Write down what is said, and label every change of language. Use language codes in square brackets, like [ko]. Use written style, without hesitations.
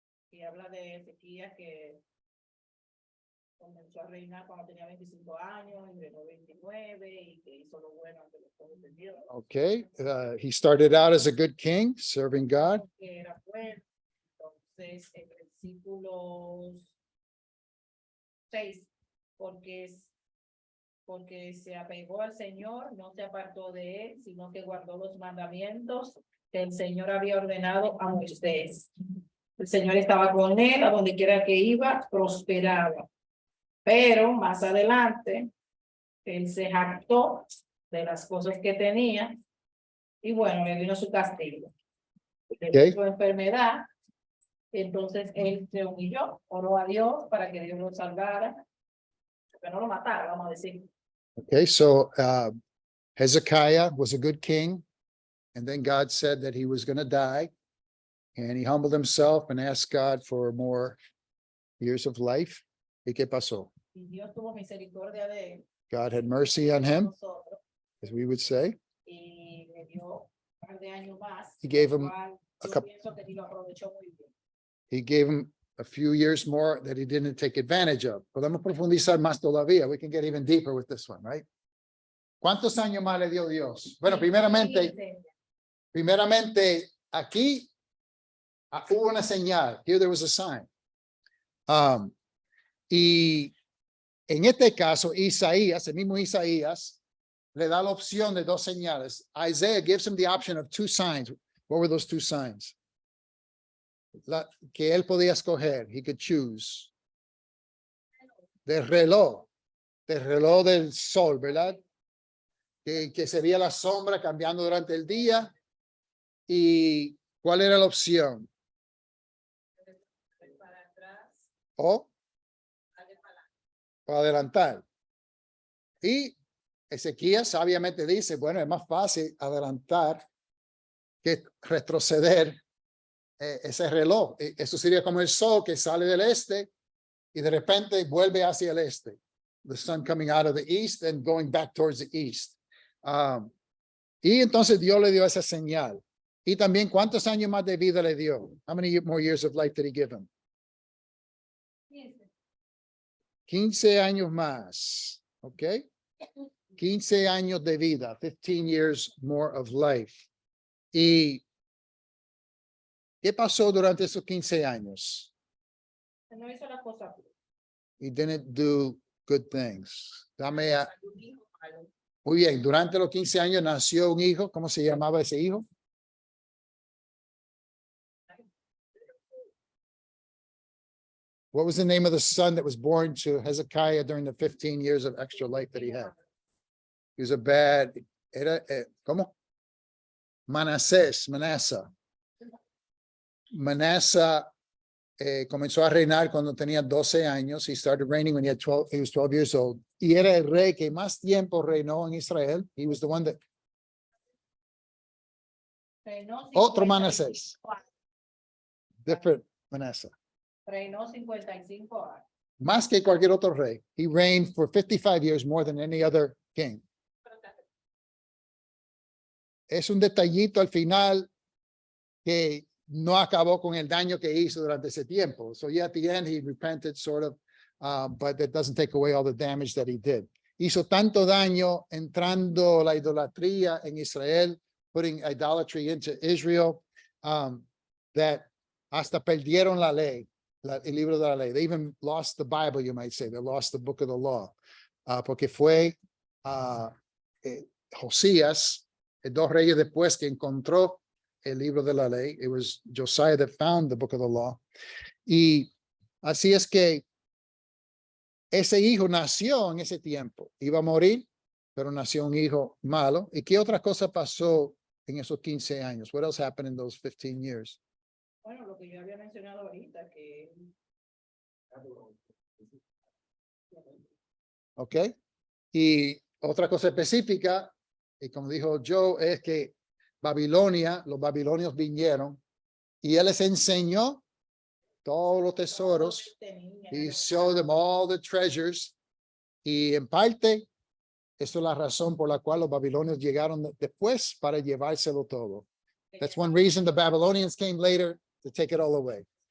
[es] Y habla de Ezequías que comenzó a reinar cuando tenía 25 años y reinó 29 y que hizo lo bueno ante los ojos de Dios. [en] Okay, he started out as a good king, serving God. [es] Que era bueno. Entonces, en versículos 6, porque se apegó al Señor, no se apartó de él, sino que guardó los mandamientos que el Señor había ordenado a Moisés. El Señor estaba con él, a donde quiera que iba, prosperaba. Pero más adelante, él se jactó de las cosas que tenía y bueno, le vino su castigo. Okay. Su enfermedad, entonces él se humilló, oró a Dios para que Dios lo salvara, que no lo matara, vamos a decir. [en] Okay, so Hezekiah was a good king, and then God said that he was going to die, and he humbled himself and asked God for more years of life. [es] ¿Y qué pasó? Y Dios tuvo misericordia de él. [en] God had mercy on him, [es] Nosotros, [en] as we would say. [es] y le dio un par de años más. [en] He gave him [es] cual [en] a [es] yo [en] couple- [es] pienso que ni lo aprovechó muy bien. [en] He gave him a few years more that he didn't take advantage of. [es] Podemos profundizar más todavía. [en] We can get even deeper with this one, right? [es] ¿Cuántos años más le dio Dios? Bueno, primeramente aquí hubo una señal. [en] Here there was a sign. [es] Y en este caso, Isaías, el mismo Isaías, le da la opción de dos señales. [en] Isaiah gives him the option of two signs. What were those two signs? [es] Que él podía escoger. [en] He could choose. [es] Del reloj del sol, ¿verdad? Que se veía la sombra cambiando durante el día. ¿Y cuál era la opción? Para atrás, O para adelantar. Y Ezequías sabiamente dice, bueno, es más fácil adelantar que retroceder ese reloj. Eso sería como el sol que sale del este y de repente vuelve hacia el este. [en] The sun coming out of the east and going back towards the east. [es] Y entonces Dios le dio esa señal. Y también, ¿cuántos años más de vida le dio? [en] How many more years of life did he give him? [es] 15 años más. ¿Ok? 15 años de vida. [en] 15 years more of life. [es] ¿Y qué pasó durante esos 15 años? No hizo la cosa. [en] He didn't do good things. [es] Dame a... Un hijo malo. Muy bien, durante los 15 años nació un hijo. ¿Cómo se llamaba ese hijo? [en] What was the name of the son that was born to Hezekiah during the 15 years of extra life that he had? He was a bad, [es] ¿cómo? [en] Manasseh. Manasseh [es] comenzó a reinar cuando tenía 12 años. [en] He started reigning when he was 12 years old. [es] Y era el rey que más tiempo reinó en Israel. [en] He was the one that, [es] Reinó otro 55 Manasés, años. [en] different Manasseh. [es] Reinó 55 años. Más que cualquier otro rey. [en] He reigned for 55 years more than any other king. [es] Es un detallito al final que no acabó con el daño que hizo durante ese tiempo. [en] So yeah, at the end he repented sort of, but that doesn't take away all the damage that he did. [es] Hizo tanto daño entrando la idolatría en Israel, [en] putting idolatry into Israel, that [es] hasta perdieron la ley, el libro de la ley. [en] They even lost the Bible, you might say. They lost the book of the law. [es] Porque fue Josías, dos reyes después, que encontró el libro de la ley. [en] It was Josiah that found the book of the law. [es] Y así es que ese hijo nació en ese tiempo. Iba a morir, pero nació un hijo malo. ¿Y qué otra cosa pasó en esos 15 años? [en] What else happened in those 15 years? [es] Bueno, lo que yo había mencionado ahorita, que ¿Ok? Y otra cosa específica, y como dijo Joe, es que Babilonia, los babilonios vinieron y él les enseñó todos los tesoros. [en] He showed them all the treasures. [es] Y en parte, eso es la razón por la cual los babilonios llegaron después para llevárselo todo. [en] That's one reason the Babylonians came later to take it all away.